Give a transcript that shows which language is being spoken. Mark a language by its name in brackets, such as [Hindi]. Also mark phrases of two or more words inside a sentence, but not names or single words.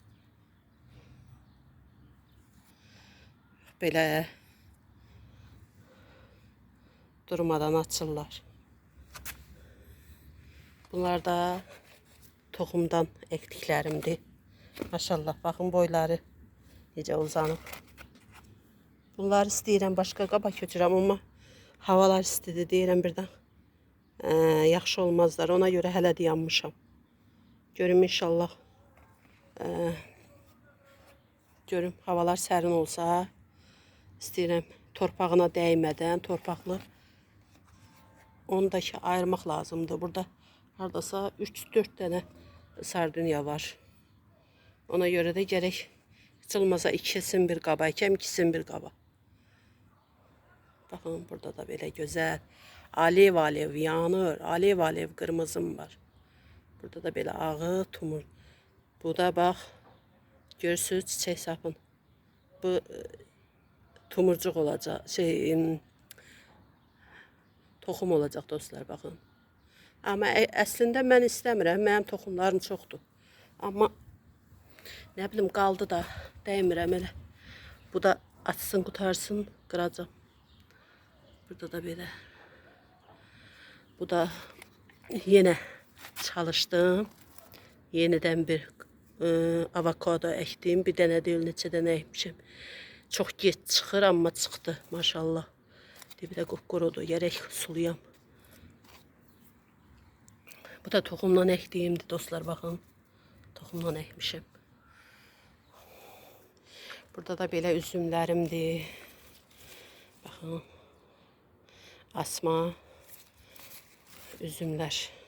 [Azerbaijani] Böyle durmadan açırlar. Bunlar da toxumdan ekdiklərimdir. Maşallah bakın boyları necə uzanıb. Bunları istəyirəm başqa qaba köçürəm, amma havalar istidir deyirəm birdən. Yaxşı olmazlar. Ona görə hələ də yanmışam. Görüm inşallah. Görüm havalar sərin olsa istəyirəm torpağına dəymədən torpaqlı onu da ki ayırmaq lazımdır. Burada hardasa 3-4 dənə sardunya var. Ona görə də gərək heç olmasa ikisini bir qaba əkəm, ikisini bir qaba. [Turkish] Bakın burada da böyle güzel alev alev yanır. Alev alev kırmızım var. [Azerbaijani] Burada da böyle ağı tumur. Bu da bak görürsünüz çiçek sapın. [Turkish] Bu tumurcuk olacak. Toxum olacak dostlar bakın. [Azerbaijani] Ama əslində mən istəmirəm. Mənim toxumlarım çoxdur. Amma [Turkish] ne bileyim [Azerbaijani] qaldı da dəymirəm elə. Bu da açsın qutarsın qıracağım. [Turkish] Burada da böyle. Bu da yine çalıştım. Yeniden bir avokado ektim. [Azerbaijani] Bir dənə deyil neçə dənə ekmişim. [Turkish] Çok geç [Azerbaijani] çıxır amma çıxdı maşallah. Bir de qupqurudur. Gərək suluyam. Bu da toxumdan ekdiyimdir dostlar bakın. Toxumdan ekmişim. Burada da belə üzümlərimdir. [Turkish] Bakın. Asma. Üzümler.